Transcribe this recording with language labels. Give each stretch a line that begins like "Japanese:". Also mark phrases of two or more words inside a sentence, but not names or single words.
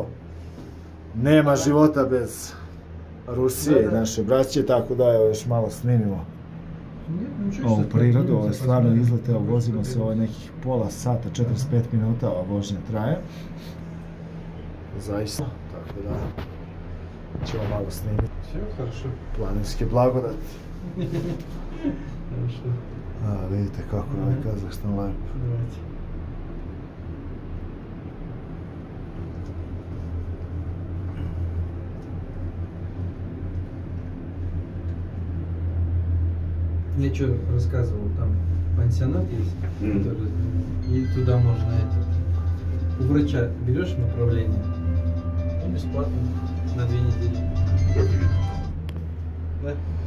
Serbian: Nema života bez Rusije i naše braće, tako da evo još malo snimimo ovu prirodu, ovo je stvarno izlet, evo vozimo se ovo nekih pola sata, 45 minuta ova vožnja traje. Zaista, tako da ćemo malo snimiti planinske blagodati. Vidite kako je ovaj Kazahstan lepo.
Russian: Мне что рассказывал, там пансионат есть, который, и туда можно у врача берешь направление, и бесплатно на 2 недели.